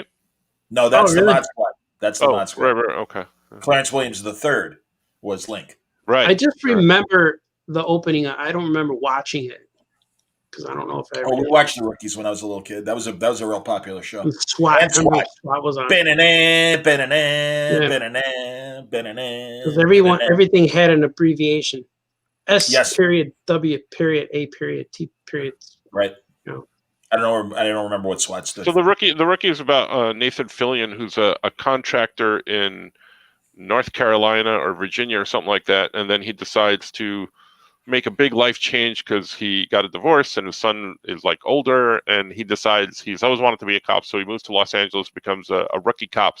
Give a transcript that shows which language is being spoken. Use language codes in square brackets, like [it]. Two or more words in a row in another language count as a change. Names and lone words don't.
[en] No, that's really? the Mod Squad. That's the Oh, Mod Squad. right, okay, Clarence Williams III was Link. right. I just remember the opening. I don't remember watching it because I don't know if I ever Oh, we did. watched the Rookies when I was a little kid. That was a real popular show. And SWAT. And I remember SWAT. SWAT was on. Ba-na-na, ba-na-na, Yeah. ba-na-na, ba-na-na, Because ba-na-na. everything had an abbreviation. S Yes. period W period A period T period. Right. No. I don't remember what SWAT stood So for. the rookie is about Nathan Fillion, who's a contractor in North Carolina or Virginia or something like that, and then he decides to make a big life change because he got a divorce and his son is like older, and he decides he's always wanted to be a cop, so he moves to Los Angeles, becomes a rookie cop.